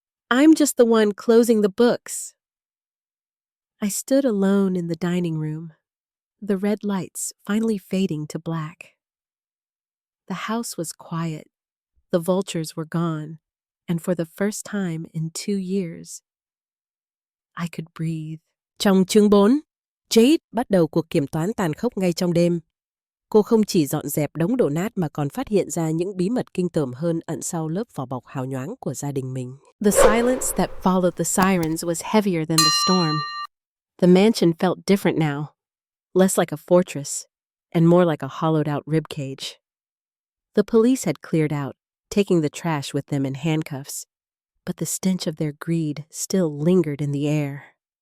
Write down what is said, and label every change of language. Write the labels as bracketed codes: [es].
[en] I'm just the one closing the books. I stood alone in the dining room, the red lights finally fading to black. The house was quiet, the vultures were gone, and for the first time in 2 years, I could breathe. [vi] Trong chương 4, Jade bắt đầu cuộc kiểm toán tàn khốc ngay trong đêm. Cô không chỉ dọn dẹp đống đổ nát mà còn phát hiện ra những bí mật kinh tởm hơn ẩn sau lớp vỏ bọc hào nhoáng của gia đình mình. [en] The silence that followed the sirens was heavier than the storm. The mansion felt different now, less like a fortress, and more like a hollowed-out ribcage. The police had cleared out, taking the trash with them in handcuffs, but the stench of their greed still lingered in the air.